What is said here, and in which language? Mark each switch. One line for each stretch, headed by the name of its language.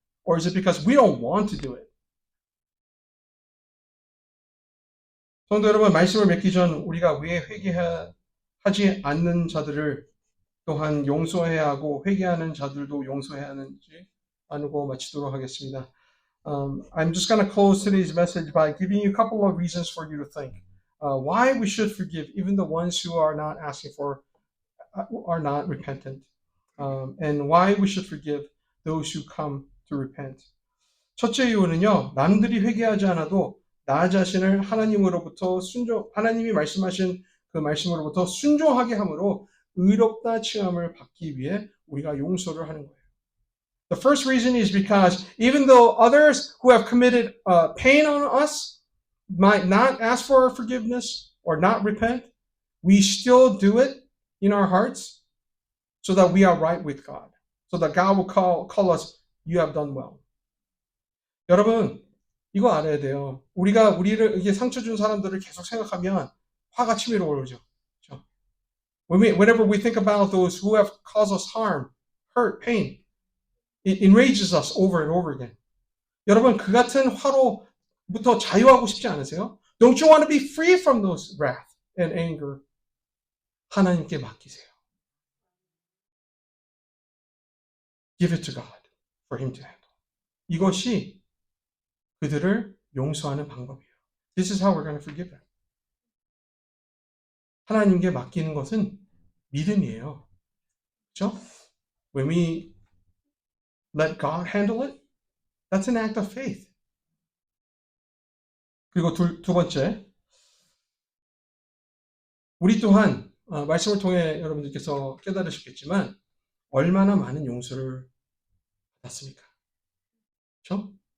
English: Or is it because we don't want to do it?
Korean: 성도 여러분, 말씀을 맺기 전 우리가 왜 회개하지 않는 자들을 또한 용서해야 하고 회개하는 자들도 용서해야 하는지 나누고 마치도록 하겠습니다.
English: I'm just going to close today's message by giving you a couple of reasons for you to think. Why we should forgive even the ones who are not asking for, are not repentant. And why we should forgive those who come to repent.
Korean: 첫째 이유는요, 남들이 회개하지 않아도 나 자신을 하나님으로부터 하나님이 말씀하신 그 말씀으로부터 순종하게 함으로 의롭다 칭함을 받기 위해 우리가 용서를 하는 거예요.
English: The first reason is because even though others who have committed pain on us might not ask for our forgiveness or not repent, we still do it in our hearts so that we are right with God. So that God will call us, you have done well.
Korean: 여러분, 이거 알아야 돼요. 우리를 이게 상처 준 사람들을 계속 생각하면 화가 치밀어 오르죠. 그렇죠?
English: Whenever we think about those who have caused us harm, hurt, pain, it enrages us over and over again.
Korean: 여러분, 그 같은 화로부터 자유하고 싶지 않으세요?
English: Don't you want to be free from those wrath and anger?
Korean: 하나님께 맡기세요.
English: Give it to God for Him to handle.
Korean: 이것이 그들을 용서하는 방법이에요.
English: This is how we're going to forgive them.
Korean: 하나님께 맡기는 것은 믿음이에요. 그렇죠?
English: When we let God handle it, that's an act of faith.
Korean: 그리고 두 번째, 우리 또한 말씀을 통해 여러분들께서 깨달으셨겠지만 얼마나 많은 용서를 받았습니까? 그렇죠?